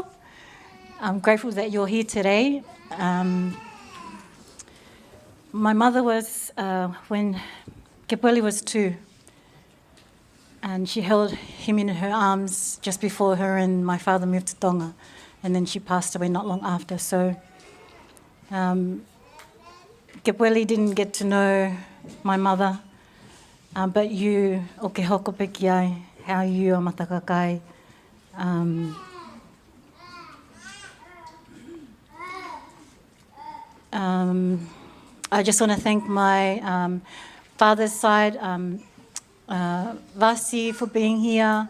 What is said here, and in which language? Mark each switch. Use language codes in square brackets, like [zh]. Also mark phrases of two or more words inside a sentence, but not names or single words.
[en] I'm grateful that you're here today. My mother was, when Kepueli was 2, and she held him in her arms just before her and my father moved to Tonga, and then she passed away not long after. So Kepueli didn't get to know my mother, but you, [to] o ke hoko peki ai, [en] how you are matakakai. I just want to thank my father's side, Vasi, for being here.